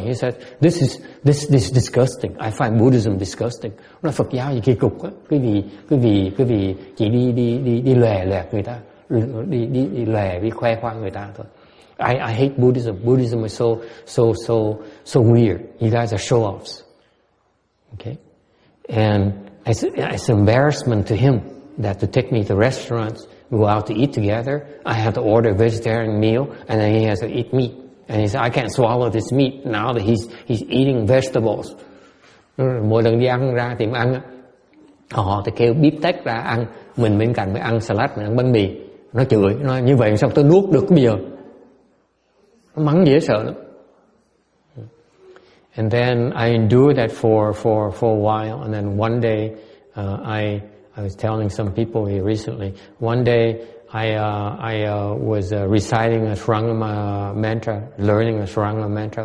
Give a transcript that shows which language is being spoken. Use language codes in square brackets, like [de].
[en] He said, "This is disgusting. I find Buddhism disgusting." [vi] Nó Phật giáo gì kỳ cục á, cái vì chỉ đi lòe loẹt người ta, đi lòe đi khoe khoang người ta thôi. [en] I hate Buddhism. Buddhism is so weird. You guys are show offs. Okay, and it's an embarrassment to him that to take me to restaurants, go out to eat together, I have to order a vegetarian meal, and then he has to eat meat. And he said, "I can't swallow this meat." Now that he's eating vegetables. [vi] Mỗi lần đi ăn ra tiệm ăn, họ thì kêu bíp tết ra ăn, mình bên cạnh mới ăn salad, mình ăn bánh mì. Nó chửi, nó như vậy sao tôi nuốt được bây giờ? Nó mắng dễ sợ lắm. [en] And then I endured that for a while, and then one day I was telling some people here recently. One day I was reciting a Sranga mantra, learning a Sranga mantra.